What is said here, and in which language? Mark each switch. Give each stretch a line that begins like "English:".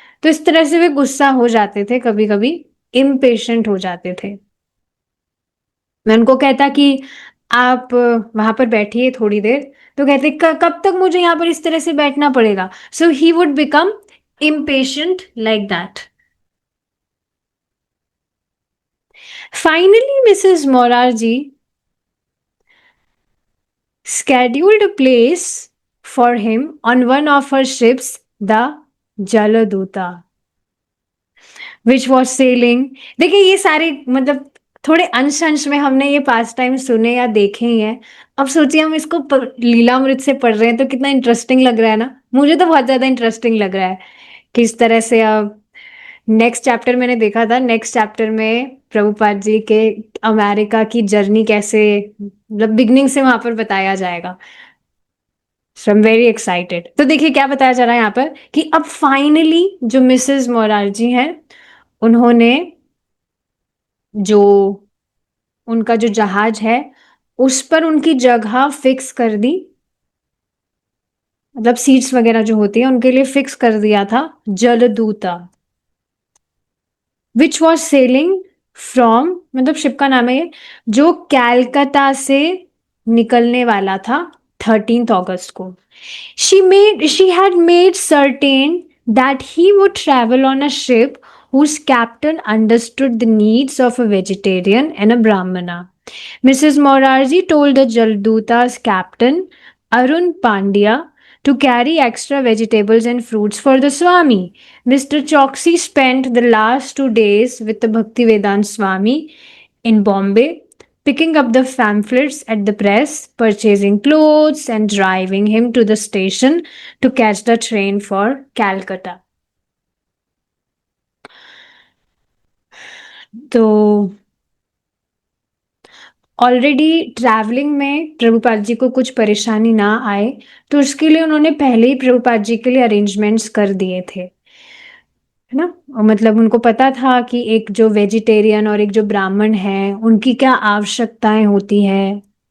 Hindi: तो इस तरह से वे गुस्सा हो जाते थे, कभी कभी इम्पेशेंट हो जाते थे। मैं उनको कहता कि आप वहां पर बैठिए थोड़ी देर, तो कहते कब तक मुझे यहाँ पर इस तरह से बैठना पड़ेगा,
English: So he would become impatient like that. Finally, Mrs. Morarji scheduled a place for him on one of her ships, the Jaladuta, which was sailing.
Hindi: देखिए ये सारे मतलब थोड़े अंश अंश में हमने ये पास टाइम सुने या देखे ही हैं। अब सोचिए हम इसको लीलामृत से पढ़ रहे हैं तो कितना इंटरेस्टिंग लग रहा है ना। मुझे तो बहुत ज्यादा इंटरेस्टिंग लग रहा है कि इस तरह से अब नेक्स्ट चैप्टर मैंने देखा था, नेक्स्ट चैप्टर में प्रभुपाद जी के अमेरिका की जर्नी कैसे मतलब बिगनिंग से वहां पर बताया जाएगा।
English: So I am very excited.
Hindi: तो देखिए क्या बताया जा रहा है यहाँ पर कि अब फाइनली जो मिसेस मोरारजी हैं उन्होंने जो उनका जो जहाज है उस पर उनकी जगह फिक्स कर दी, मतलब सीट्स वगैरह जो होती है उनके लिए फिक्स कर दिया था जलदूता,
English: which was sailing from,
Hindi: मतलब शिप का नाम है ये, जो कैलकाटा से निकलने वाला था 13 अगस्त को।
English: She had made certain that he would travel on a ship whose captain understood the needs of a vegetarian and a brahmana. Mrs. Morarji told the Jalduta's captain, Arun Pandya, to carry extra vegetables and fruits for the Swami. Mr. Choksi spent the last 2 days with the Bhaktivedanta Swami in Bombay, picking up the pamphlets at the press, purchasing clothes, and driving him to the station to catch the train for Calcutta.
Hindi: तो already travelling में प्रभुपाद जी को कुछ परेशानी ना आए, तो उसके लिए उन्होंने पहले ही प्रभुपाद जी के लिए अरेंजमेंट्स कर दिए थे, है ना। और मतलब उनको पता था कि एक जो वेजिटेरियन और एक जो ब्राह्मण है उनकी क्या आवश्यकताएं होती है।